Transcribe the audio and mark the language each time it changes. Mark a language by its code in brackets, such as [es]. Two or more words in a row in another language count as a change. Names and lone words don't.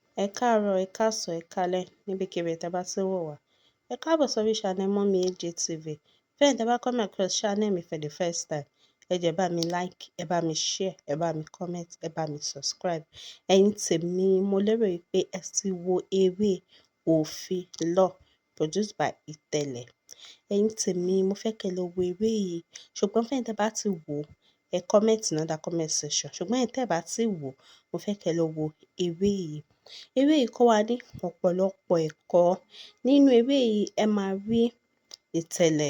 [yo] Ẹ káàárọ̀, ẹ káàsán, ẹ káalẹ́ níbikíbi tí ẹ bá ti ń wò wá. Ẹ káàbọ̀ sórí channel Mummy AJ TV. Fẹ́ẹ̀ni tí ẹ bá [en] come across channel [yo] mi [en] for the first time, [yo] ẹ jọ̀ọ́ ẹ bá mi like, ẹ bá mi share, ẹ bá mi comment, ẹ bá mi subscribe. Ẹ̀yin tèmi, mo lérò wípé ẹ ti wo eré Òfin Law [en] produced by [yo] Ìtẹ̀lẹ̀. Ẹ̀yin tèmi, mo fẹ́ kẹ́ lọ wo eré yìí. Ṣùgbọ́n fẹ́ẹ̀ni tí ẹ bá ti wò, ẹ comment ní [en] under comment section. [yo] Ṣùgbọ́n ẹ̀yin tí ẹ bá ti wò, mo fẹ́ kẹ́ lọ wo eré yìí. Eré yìí kọ́ wa ní ọ̀pọ̀lọpọ̀ ẹ̀kọ́. Nínú eré yìí, ẹ máa rí Ìtẹ̀lẹ̀.